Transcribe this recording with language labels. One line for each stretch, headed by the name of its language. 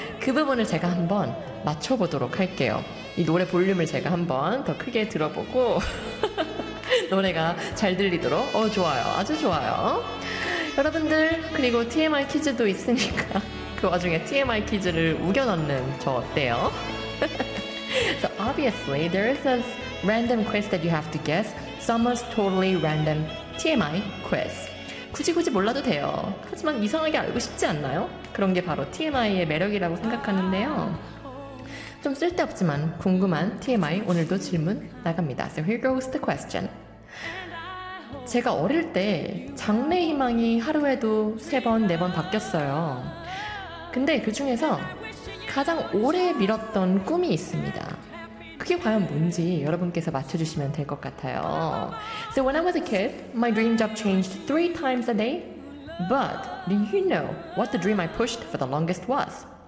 Korean: 그 부분을 제가 한번 맞춰보도록 할게요. 이 노래 볼륨을 제가 한번 더 크게 들어보고 노래가 잘 들리도록 좋아요. 아주 좋아요. 여러분들 그리고 TMI 퀴즈도 있으니까 그 와중에 TMI 퀴즈를 우겨넣는 저 어때요?
English: So obviously there is a random quiz that you have to guess. Summer's totally random TMI quiz.
Korean: 굳이 몰라도 돼요. 하지만 이상하게 알고 싶지 않나요? 그런 게 바로 TMI의 매력이라고 생각하는데요. 좀 쓸데없지만 궁금한 TMI 오늘도 질문 나갑니다. So here goes the question. 제가 어릴 때 장래 희망이 하루에도 3번, 4번 바뀌었어요. 근데 그 중에서 가장 오래 미뤘던 꿈이 있습니다. 그게 과연 뭔지 여러분께서 맞춰주시면 될 것 같아요.
English: So when I was a kid, my dream job changed 3 times a day. But do you know what the dream I pushed for the longest was?